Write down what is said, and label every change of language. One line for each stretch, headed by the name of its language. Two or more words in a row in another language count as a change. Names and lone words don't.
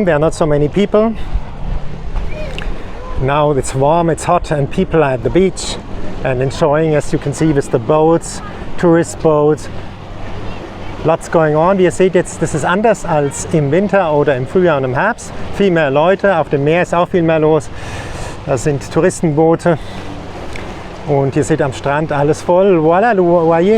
English: There are not so many people. Now it's warm, it's hot, and people are at the beach and enjoying, as you can see, with the boats, tourist boats. Lots going on.
German: Wie ihr seht jetzt, das ist anders als im Winter oder im Frühjahr und im Herbst. Viel mehr Leute, auf dem Meer ist auch viel mehr los. Das sind Touristenboote und ihr seht am Strand alles voll.
French: Voilà, vous voyez.